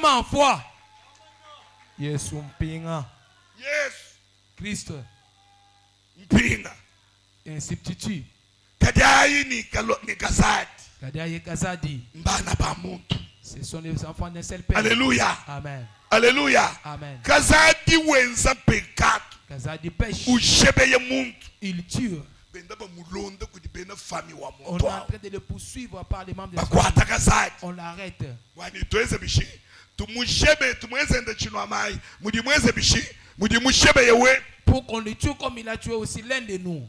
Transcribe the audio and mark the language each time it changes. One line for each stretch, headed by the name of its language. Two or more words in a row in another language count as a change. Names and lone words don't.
English: Yes. Christ.
French: Un substitut. Kadiaye Kazadi. Ce sont les enfants d'un seul père. Alléluia. Amen. Alléluia. Amen.
Luba-Lulua: Kazadi wenza pecat.
French: Kazadi pêche. Il tue. On est en train de le poursuivre par les membres de la famille. On l'arrête. Pour qu'on le tue comme il a tué aussi l'un de nous.